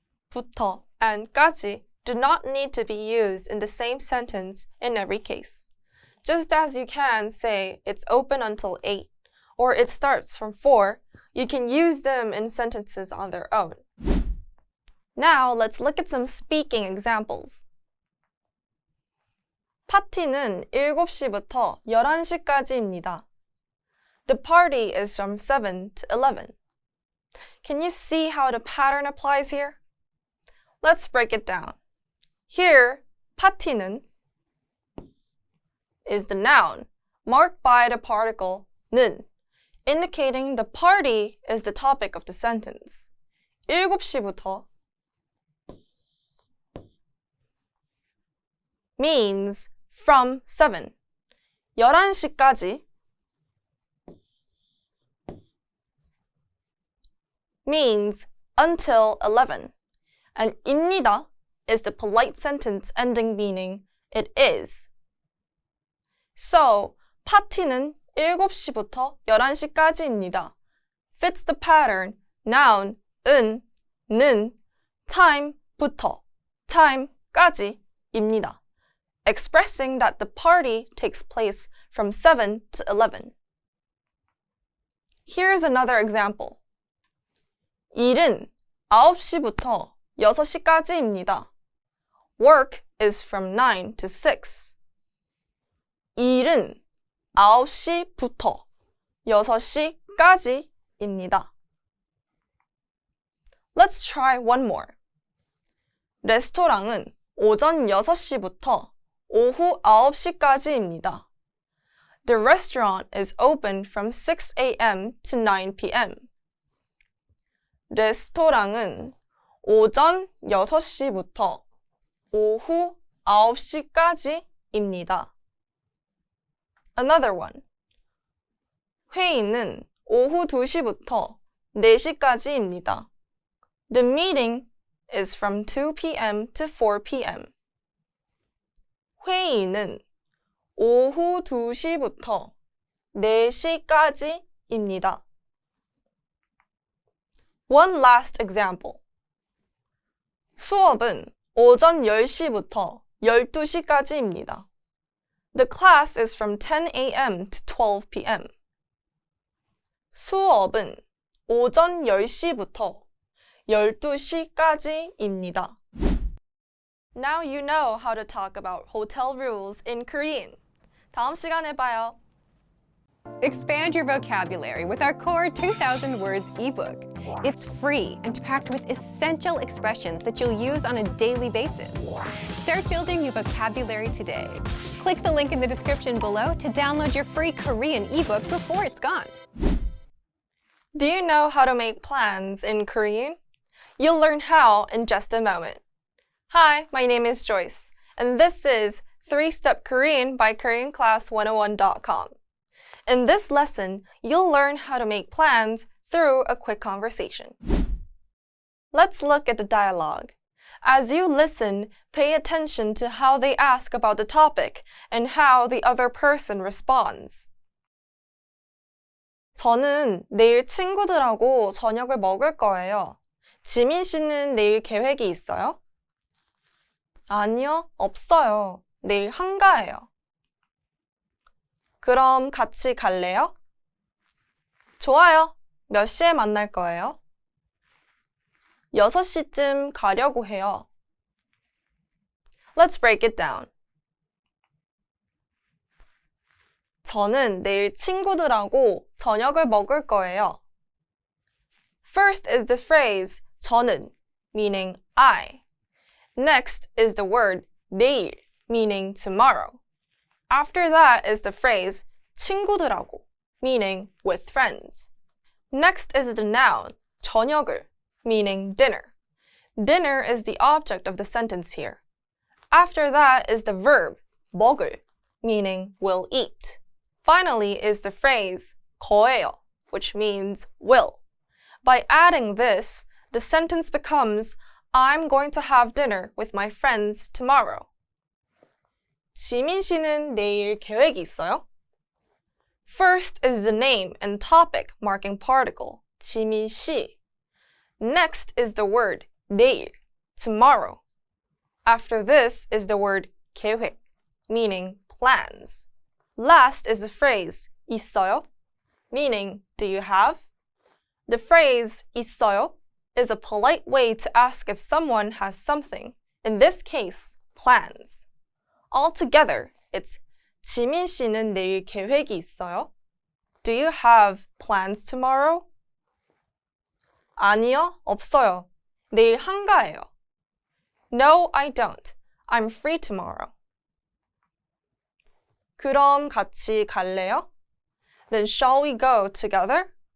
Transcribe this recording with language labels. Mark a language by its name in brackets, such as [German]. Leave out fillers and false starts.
[English] 부터 and 까지 do not need to be used in the same sentence in every case. Just as you can say it's open until 8, or it starts from 4, you can use them in sentences on their own. Now, let's look at some speaking examples. [Korean] 파티는 7시부터 11시까지입니다. [English] The party is from 7 to 11. Can you see how the pattern applies here? Let's break it down. Here, 파티는 is the noun, marked by the particle 는, indicating the party is the topic of the sentence. 7시부터 means from 7. 11시까지 means until 11. And 입니다 is the polite sentence ending meaning it is. [Korean] So, 파티는 7시부터 11시까지입니다. [English] Fits the pattern, noun, 은, 는, time부터, time까지입니다. Expressing that the party takes place from 7 to 11. Here's another example. [Korean] 일은 9시부터 6시까지입니다. [English] Work is from 9 to 6. [Korean] 일은 9시부터 6시까지입니다. [English] Let's try one more. [Korean] 레스토랑은 오전 6시부터 오후 9시까지입니다. [English] The restaurant is open from 6 a.m. to 9 p.m. [Korean] 레스토랑은 오전 6시부터 오후 9시까지입니다. [English] Another one. [Korean] 회의는 오후 2시부터 4시까지입니다. [English] The meeting is from 2 p.m. to 4 p.m. [Korean] 회의는 오후 2시부터 4시까지입니다. [English] One last example. [Korean] 수업은 오전 10시부터 12시까지입니다. [English] The class is from 10 a.m. to 12 p.m. [Korean] 수업은 오전 10시부터 12시까지입니다. [English] Now you know how to talk about hotel rules in Korean. [Korean] 다음 시간에 봐요. [English] Expand your vocabulary with our core 2,000 words ebook. It's free and packed with essential expressions that you'll use on a daily basis. Start building your vocabulary today. Click the link in the description below to download your free Korean ebook before it's gone. Do you know how to make plans in Korean? You'll learn how in just a moment. Hi, my name is Joyce, and this is 3-Step Korean by KoreanClass101.com. In this lesson, you'll learn how to make plans through a quick conversation. Let's look at the dialogue. As you listen, pay attention to how they ask about the topic and how the other person responds. [Korean] 저는 내일 친구들하고 저녁을 먹을 거예요. 지민 씨는 내일 계획이 있어요? 아니요, 없어요. 내일 한가해요. 그럼 같이 갈래요? 좋아요. 몇 시에 만날 거예요? 6시쯤 가려고 해요. [English] Let's break it down. [Korean] 저는 내일 친구들하고 저녁을 먹을 거예요. [English] First is the phrase 저는, meaning I. Next is the word 내일, meaning tomorrow. After that is the phrase 친구들하고, meaning with friends. Next is the noun 저녁을, meaning dinner. Dinner is the object of the sentence here. After that is the verb 먹을, meaning will eat. Finally is the phrase 거예요, which means will. By adding this, the sentence becomes I'm going to have dinner with my friends tomorrow. [Korean] 지민 씨는 내일 계획이 있어요? [English] First is the name and topic marking particle, 지민 씨. Next is the word 내일, tomorrow. After this is the word 계획, meaning plans. Last is the phrase 있어요, meaning do you have? The phrase 있어요 is a polite way to ask if someone has something, in this case, plans. Altogether, it's [Korean] 지민 씨는 내일 계획이 있어요? [English] Do you have plans tomorrow? [Korean] 아니요, 없어요. 내일 한가해요. [English] No, I don't. I'm free tomorrow. [Korean] 그럼 같이 갈래요? [English] Then shall we go together?